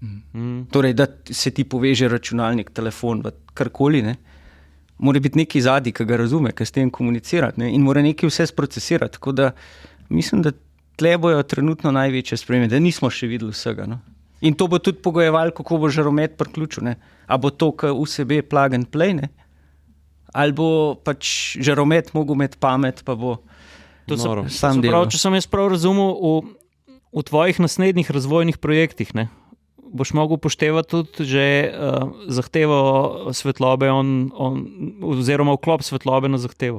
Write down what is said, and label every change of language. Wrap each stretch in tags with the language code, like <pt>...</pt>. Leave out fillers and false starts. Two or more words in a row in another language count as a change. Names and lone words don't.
<sl>Torej, da se ti poveže računalnik, telefon, karkoli, ne. Mora biti neki zadnji, ki ga razume, ki s tem komunicirati, ne, in mora nekaj vse sprocesirati. Tako da mislim, da tle bojo trenutno največje spremembe, da nismo še videli vsega. No. In to bo tudi pogojevalo, kako bo žaromet priključil. Ne. A bo to USB</sl> <en>plug and play,</en> <sl>ne. Ali bo pač žaromet mogel imeti pamet, pa bo sam delal. Če sem jaz prav razumel, v tvojih naslednjih razvojnih projektih, ne, boš mogel upoštevati tudi že zahtevo svetlobe oziroma vklop svetlobe na zahtevo.</sl>